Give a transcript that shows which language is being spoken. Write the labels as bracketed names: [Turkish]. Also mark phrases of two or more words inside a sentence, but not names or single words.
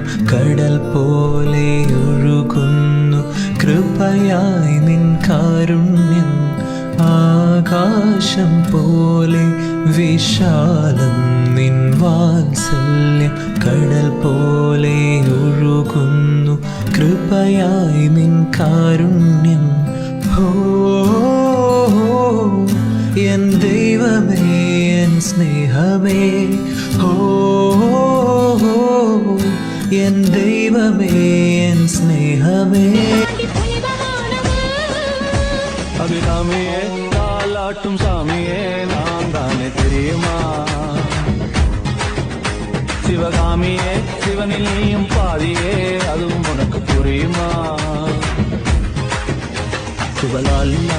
[Malayalam] കടൽ പോലെ ഒഴുകുന്നു കൃപയായി നിൻ കാരുണ്യം ആകാശം പോലെ വിശാലം നിൻ വാത്സല്യം കടൽ പോലെ ഒഴുകുന്നു കൃപയായി നിൻ കാരുണ്യം ഹോ എൻ ദൈവമേ എൻ സ്നേഹമേ ഹോ എൻ ദൈവമേ എൻ സ്നേഹമേ [Tamil] அபிராமியே தாலாட்டும் சாமியே நான் தானே தெரியுமா சிவகாமியே சிவனில் நீயும் பாதியே அதுவும் உனக்கு புரியுமா சிவலால்